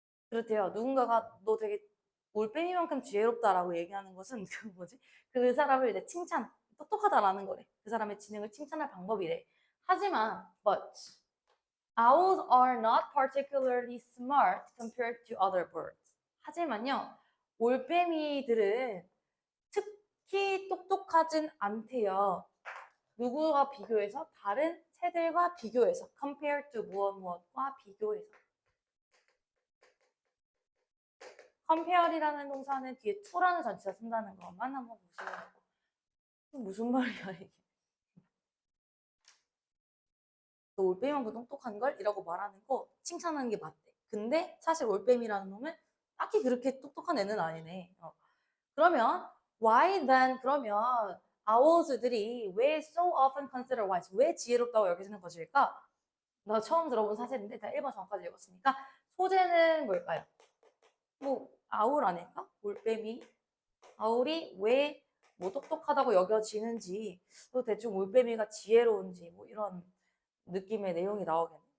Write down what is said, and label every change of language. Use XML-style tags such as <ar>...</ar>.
<ko>그렇대요. 누군가가 너 되게 올빼미만큼 지혜롭다라고 얘기하는 것은 그 사람을 이제 똑똑하다라는 거래. 그 사람의 지능을 칭찬할 방법이래. 하지만</ko> <en>but owls are not particularly smart compared to other birds.</en> <ko>하지만요. 올빼미들은 특히 똑똑하진 않대요. 누구와 비교해서? 다른 새들과 비교해서. compared to 무엇과 비교해서. compare이라는 동사는 뒤에 to라는 전치사 쓴다는 것만 한번 보시면 무슨 말이야 이게. 너 올빼미만큼 똑똑한 걸? 이라고 말하는 거 칭찬하는 게 맞대. 근데 사실 올빼미라는 놈은 딱히 그렇게 똑똑한 애는 아니네. 그러면</ko> <en>why then 그러면 owls들이</en> <ko>왜</ko> <en>so often considered wise?</en> <ko>왜 지혜롭다고 여겨지는 것일까? 나 처음 들어본 사실인데 제가 1번 전까지 읽었으니까 소재는 뭘까요? 뭐 아울 아닐까? 올빼미 아울이 왜 뭐 똑똑하다고 여겨지는지 또 대충 올빼미가 지혜로운지 뭐 이런 느낌의 내용이 나오겠네.</ko>